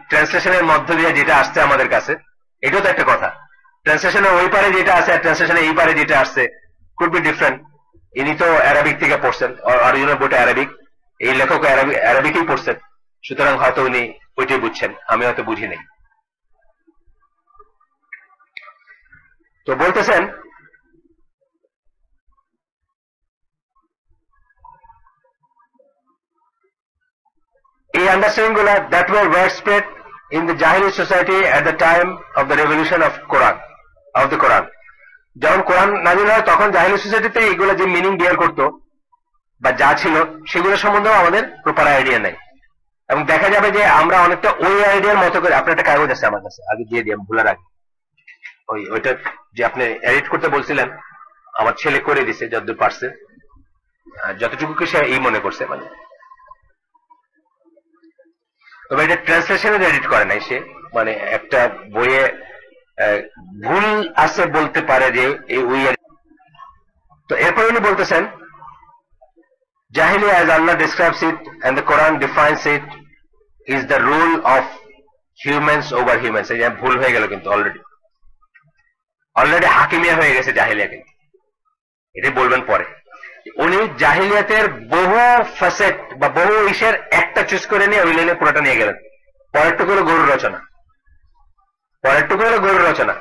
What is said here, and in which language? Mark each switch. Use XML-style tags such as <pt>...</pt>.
<bn>ট্রান্সলেশনের মধ্য দিয়ে যেটা আসছে আমাদের কাছে, এটাও তো একটা কথা। ট্রান্সলেশনের ওই পারে যেটা আছে আর ট্রান্সলেশনের এই পারে যেটা আসছে</bn> <en>Could be different.</en> <bn>ইনি তো অ্যারাবিক থেকে পড়ছেন, অরিজিনাল বইটা অ্যারাবিক, এই লেখক অ্যারাবিকই পড়ছেন, সুতরাং হয়তো উনি ওইটাই বুঝছেন, আমি হয়তো বুঝি নাই। তো বলতেছেন এই আন্ডারস্ট্যান্ডিং গুলা</bn> <en>that were widespread in the Jahili society at the time of the revolution of the Quran.</en> <bn>যখন কোরআন নাযিল হয় তখন জাহিলি সোসাইটিতে এগুলো যে মিনিং বিয়ার করতো বা যা ছিল সেগুলো সম্বন্ধেও আমাদের প্রপার আইডিয়া নাই। এবং দেখা যাবে যে আমরা অনেকটা ওই আইডিয়ার মতো করে, আপনার একটা কাগজ আছে আমার কাছে, আগে দিয়ে দিই, ভুলার আগে, ওইটা যে আপনি এডিট করতে বলছিলেন, আমার ছেলে করে দিছে যতদূর পারছে, যতটুকু সে এই মনে করছে, মানে তবে এটা ট্রান্সলেশনে এডিট করে নাই সে, মানে একটা বইয়ে ভুল আছে বলতে পারে যে ওই। তো এরপর উনি বলতেছেন</bn> <en>Jahiliyyah, as Allah describes it and the Quran defines it, is the rule of humans over humans.</en> <bn>এই যে ভুল হয়ে গেল কিন্তু অলরেডি হাকিমিয়া হয়ে গেছে জাহিলিয়া, কিন্তু এটা বলবেন পরে। উনি জাহিলিয়াতের বহু ফ্যাসেট বা বহু ইসের একটা চুজ করে নিয়ে ওই লাইনে পুরোটা নিয়ে গেলেন। পরেরটুকু হলো গরুর রচনা, পরেরটুকু হলো গরুর রচনা।</bn>